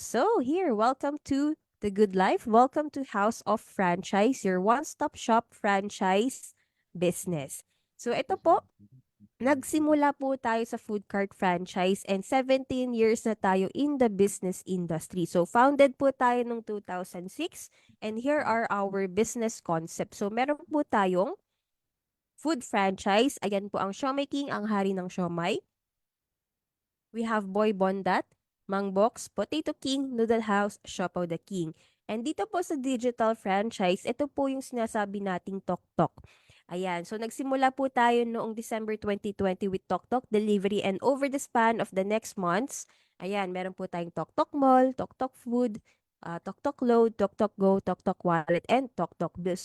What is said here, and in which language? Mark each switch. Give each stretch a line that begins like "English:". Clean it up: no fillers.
English: So, here, welcome to The Good Life. Welcome to House of Franchise, your one-stop shop franchise business.
Filipino: So, ito po, nagsimula po tayo sa food cart franchise and 17 years na tayo
English: in the business industry. So, founded po tayo noong 2006 and here are our business concepts.
Filipino: So, meron po tayong food franchise. Ayan po ang Siomai King, ang hari ng siomai.
English: We have Boy Bondat, Mang Box, Potato King, Noodle House, Siopaw the King.
Filipino: And dito po sa digital franchise, ito po yung sinasabi nating Tok Tok. Ayan, so nagsimula po tayo noong December 2020 with Tok Tok Delivery
English: and over the span of the next months,
Filipino: ayan, meron po tayong Tok Tok Mall, Tok Tok Food, Tok Tok Load, Tok Tok Go, Tok Tok Wallet, and Tok Tok Bill.